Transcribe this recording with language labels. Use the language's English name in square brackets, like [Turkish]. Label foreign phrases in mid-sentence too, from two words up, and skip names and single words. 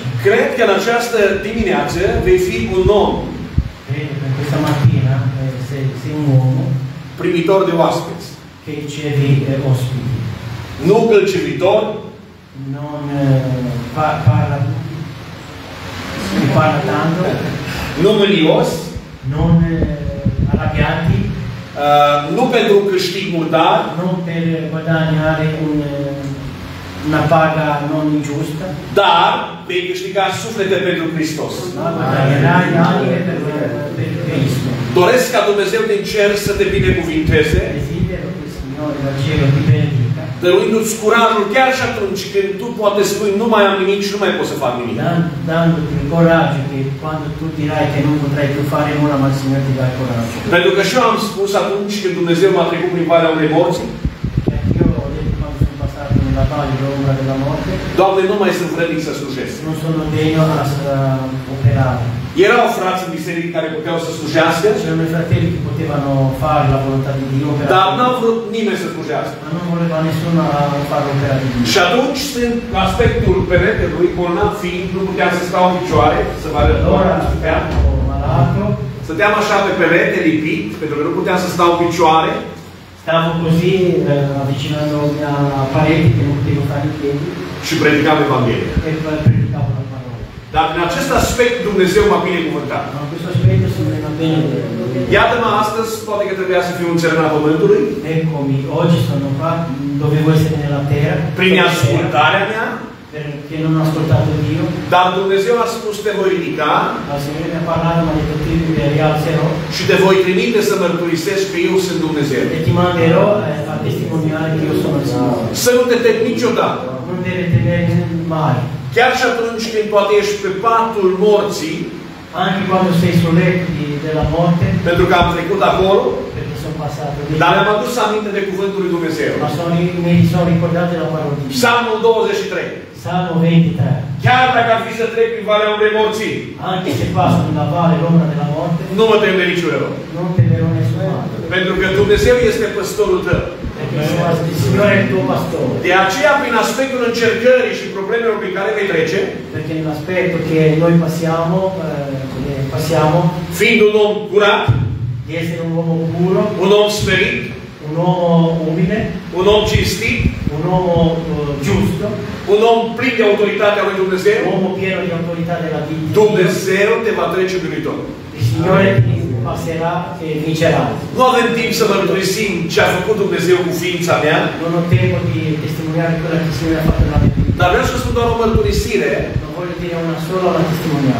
[Romanian] Cred că în această dimineață vei fi un om. [Italian] Credo che questa mattina sei un uomo [Romanian] primitor de oaspeți. [Italian] Che ricevi ospiti. [Romanian] Nu gâlcevitor. [Italian] Non parla tanto. [Romanian] Nu mânios. [Italian] Non arrabbiati. [Romanian] Nu pentru un câștig murdar. [Italian] Non per guadagnare una paga non ingiusta. [Romanian] Dar vei câștiga suflete pentru Hristos. [Italian] Guadagnerai anime per Cristo. [Romanian] Doresc ca Dumnezeu din cer să te binecuvinteze. [Italian] Desidero che il Signore dal cielo ti benedica. [Romanian] Dăruindu-ți curajul chiar și atunci când tu poate spui nu mai am nimic și nu mai pot să fac nimic. [Italian] Dandoti il coraggio che quando tu dirai che non potrai più fare nulla, ma il Signore ti dà il coraggio. [Romanian] Pentru că și eu am spus atunci când Dumnezeu m-a trecut prin valea unei morți. [Italian] Io ho detto quando sono passato nella valle dell'ombra della morte. [Romanian] Doamne, nu mai sunt vrednic să slujesc. [Italian] Non sono degno a operare. [Romanian] Erau frați în biserică care puteau să slujească. [Italian] C'erano i fratelli che potevano fare la volontà di Dio. [Romanian] Dar n-a vrut nimeni să slujească. [Italian] Ma non voleva nessuno fare l'opera di Dio. [Romanian] Și atunci sunt aspectul peretelui, bolnav fiind, nu puteam să stau în picioare, să vă arăt. Stăteam așa pe perete, lipit, pentru că nu puteam să stau în picioare. [Italian] Stavo così avvicinandomi a pareti che non potevo stare in piedi. [Romanian] Și predicam Evanghelia. [Italian] E predicavo la parola. [Romanian] Dar în acest aspect Dumnezeu m-a binecuvântat. [Italian] Ma questo aspetto mi va bene. [Romanian] Iată-mă astăzi, poate că trebuia să fiu un țărân al pământului. [Italian] Eccomi, oggi sono qua, dovevo essere nella terra. [Romanian] Prin ascultarea mea. [Italian] Perché non ho ascoltato Dio. [Romanian] Dar Dumnezeu a spus te voi ridica. [Italian] Ma il Signore mi ha parlato, mi ha detto ti rialzerò. [Romanian] Și te voi trimite să mărturisesc că eu sunt Dumnezeu. [Italian] E ti manderò a testimoniare che io sono il Signore. [Romanian] Să nu te temi niciodată. [Italian] Non deve temere mai. [Romanian] Chiar și atunci când poate ești pe patul morții. [Italian] Anche quando sei sul letto della morte. [Romanian] Pentru că am trecut acolo. [Italian] Perché sono passato. [Romanian] Dar mi-am adus aminte de cuvântul lui Dumnezeu. [Italian] Ma mi sono ricordato della parola di Dio. [Romanian] Psalmul 23. [Italian] Salmo 23. [Romanian] Chiar dacă ar fi să trec prin valea umbrei morții. [Italian] Anche se passo nella valle l'ombra della morte. [Romanian] Nu mă tem de niciun rău. [Italian] Non temerò nessun male. [Romanian] Pentru că Dumnezeu este păstorul tău. [Italian] Perché il Signore è il tuo pastore. [Romanian] De aceea, prin aspectul încercării și problemelor prin care vei trece. [Italian] Perché nell'aspetto che noi passiamo. [Romanian] Fiind un om curat. [Italian] Di essere un uomo puro. [Romanian] Un om smerit. [Italian] Un uomo umile. [Romanian] Un om cinstit. [Italian] Un uomo giusto. [Romanian] Un om plin de autoritatea lui Dumnezeu. [Italian] Un uomo pieno di autorità della vita. [Romanian] Dumnezeu te va trece biruitor. [Italian] Il Signore ti passerà e vincerà. [Romanian] Nu avem timp să mărturisim ce a făcut Dumnezeu cu ființa mea. [Italian] Non ho tempo di testimoniare quello che il Signore ha fatto nella mia vita. [Romanian] Dar vreau să spun doar o mărturisire. [Italian] Non voglio dire una sola testimonianza.